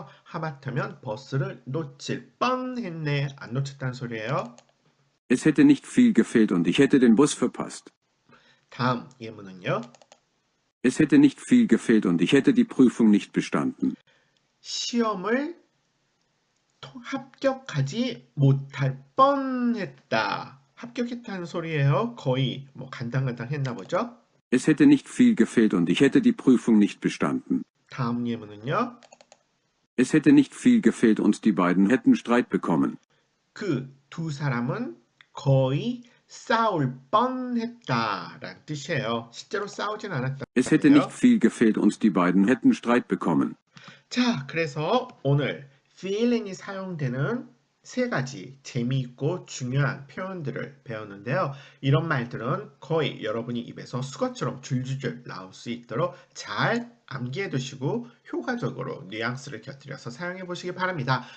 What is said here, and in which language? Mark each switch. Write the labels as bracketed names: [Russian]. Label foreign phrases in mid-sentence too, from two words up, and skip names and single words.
[Korean] 하마터면 버스를 놓칠 뻔했네. 안 놓쳤다는 소리예요. [German] Es hätte nicht viel gefehlt und ich hätte den Bus verpasst. [Korean] 다음 예문은요. [German] Es hätte nicht viel gefehlt und ich hätte die Prüfung nicht bestanden. [Korean] 시험을 합격하지 못할 뻔했다. 합격했다는 소리예요. 거의 뭐 간당간당 했나 보죠. [German] Es hätte nicht viel gefehlt und ich hätte die Prüfung nicht bestanden. [Korean] 다음 예문은요. [German] Es hätte nicht viel gefehlt und die beiden hätten Streit bekommen. [Korean] 그 두 사람은 거의 싸울 뻔했다라는 뜻이에요. 실제로 싸우진 않았다. [German] Es hätte nicht viel gefehlt und die beiden hätten Streit bekommen. [Korean] 자, 그래서 오늘 feeling이 사용되는 세 가지 재미있고 중요한 표현들을 배웠는데요. 이런 말들은 거의 여러분이 입에서 수것처럼 줄줄줄 나올 수 있도록 잘 암기해 두시고 효과적으로 뉘앙스를 곁들여서 사용해 보시기 바랍니다.